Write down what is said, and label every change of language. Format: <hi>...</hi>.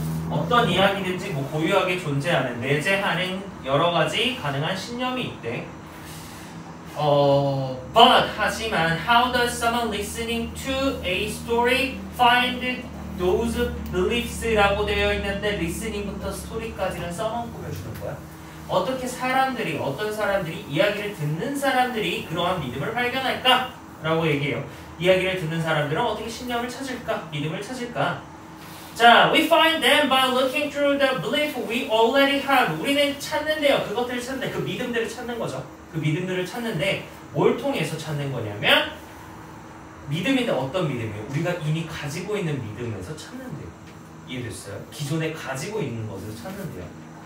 <ko>어떤 이야기든지 뭐 고유하게 존재하는, 내재하는 여러 가지 가능한 신념이 있대.</ko> <en>But</en> <ko>하지만</ko> <en>how does someone listening to a story find those beliefs</en> <ko>라고 되어 있는데</ko> <en>listening부터 story까지는 someone</en> <ko>꾸며주는 거야. 어떤 사람들이 이야기를 듣는 사람들이 그러한 믿음을 발견할까? 라고 얘기해요. 이야기를 듣는 사람들은 어떻게 신념을 찾을까? 믿음을 찾을까?</ko> <en>자, we find them by looking through the belief we already have.</en> <ko>우리는 찾는데요. 그것들을 찾는데 그 믿음들을 찾는 거죠. 그 믿음들을 찾는데 뭘 통해서 찾는 거냐면 믿음인데 어떤 믿음이에요? 우리가 이미 가지고 있는 믿음에서 찾는데요. 이해됐어요? 기존에 가지고 있는 것을 찾는데요.</ko>